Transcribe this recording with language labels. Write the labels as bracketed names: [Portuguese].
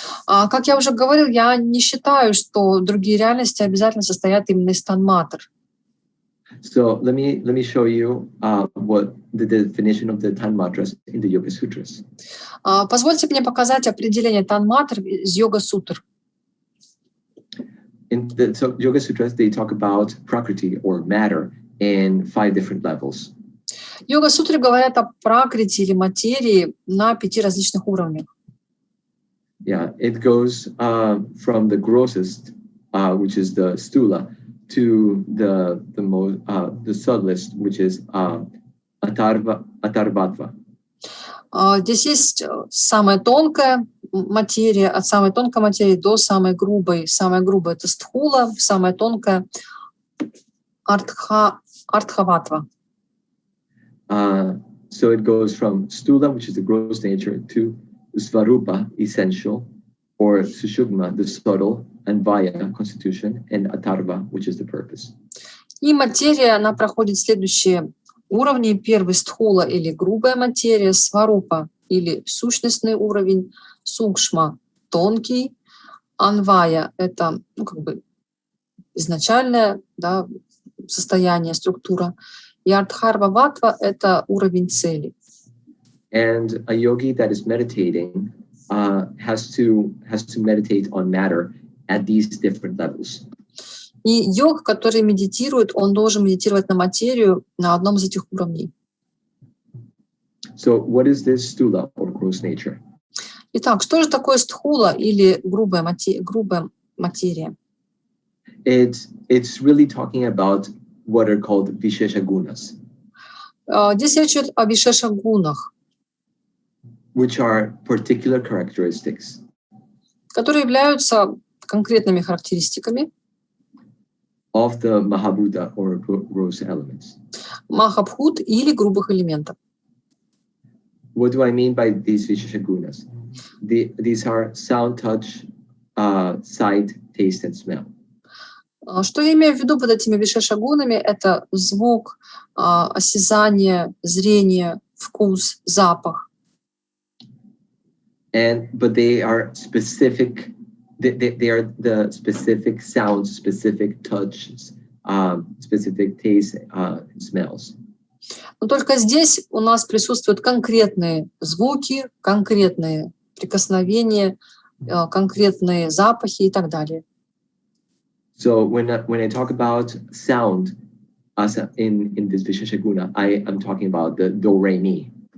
[Russian] Как я уже говорил, я не считаю, что другие реальности обязательно состоят именно из тан-матр. [English] So let me show you what the definition of the tан-matras in the Yoga-sutras. [Russian] Позвольте мне показать определение тан-матр из Йога-сутр. [English] In the Yoga-sutras, they talk about prakriti or matter in 5 different levels. [Russian] Йога-сутры говорят о пракрити или материи на 5 различных уровнях. [English] Yeah, it goes from the grossest, which is the stula, to the subtlest, which is atarvatva. [Russian] Здесь есть самая тонкая материя, от самой тонкой материи до самой грубой. Самая грубая — это стхула, самая тонкая — артхаватва. [English] So it goes from stula, which is the gross nature, to svarupa, essential, or sushumna, the subtle, and vaya, constitution, and atarva, which is the purpose. [Russian] И материя, она проходит следующие уровни. Первый — стхула или грубая материя, сварупа или сущностный уровень, сукшма — тонкий, анвая — это как бы изначальное, да, состояние, структура, и артхарва-ватва — это уровень цели. [English] And a yogi that is meditating has to meditate on matter at these different levels. [Russian] И йог, который медитирует, он должен медитировать на материю на одном из этих уровней. [English] So what is this stula or gross nature? [Russian] Итак, что же такое стхула или грубая материя? [English] It's really talking about what are called vishesha gunas, [Russian] Здесь речь идет о вишеша-гунах, [English] which are particular characteristics [Russian] которые являются конкретными характеристиками [English] of the Mahabhuta or gross elements. [Russian] Маха-Бхут или грубых элементов. [English] What do I mean by these vishesha gunas? These are sound, touch, sight, taste, and smell. [Russian] Что я имею в виду под этими вишеша-гунами? Это звук, осязание, зрение, вкус, запах. [English] But they are specific. They are the specific sounds, specific touches, specific taste, and smells. [Russian] Но только здесь у нас присутствуют конкретные звуки, конкретные прикосновения, конкретные запахи и так далее. [English] So when I talk about sound, as in this vishesha guna, I am talking about the do re mi.